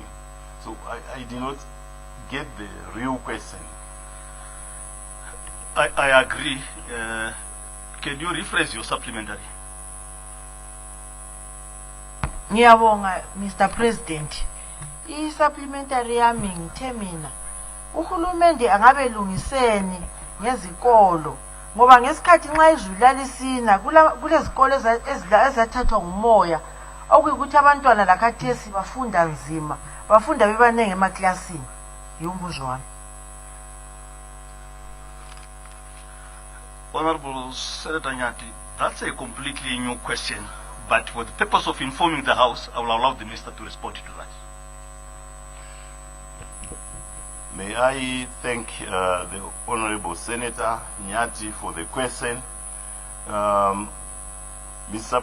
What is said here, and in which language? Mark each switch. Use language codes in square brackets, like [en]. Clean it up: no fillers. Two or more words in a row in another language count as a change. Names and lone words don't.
[en] So I did not get the real question. I agree. Can you rephrase your supplementary? [nd] Ngiyabonga Mr President. I-supplementary yami ngithe mina uhulumende angabe lungiseni ngezikolo, ngoba ngesikhathi nxa izulu lalisina kulezikolo ezathathwa ngumoya okuyikuthi abantwana lakhathesi bafunda nzima, bafunda bebanenge emaklasini. Yumbuzo wami. [en] Honorable Senator Nyati, that's a completely new question, but for the purpose of informing the House, I will allow the Minister to respond to that. May I thank the Honorable Senator Nyati for the question. Mr.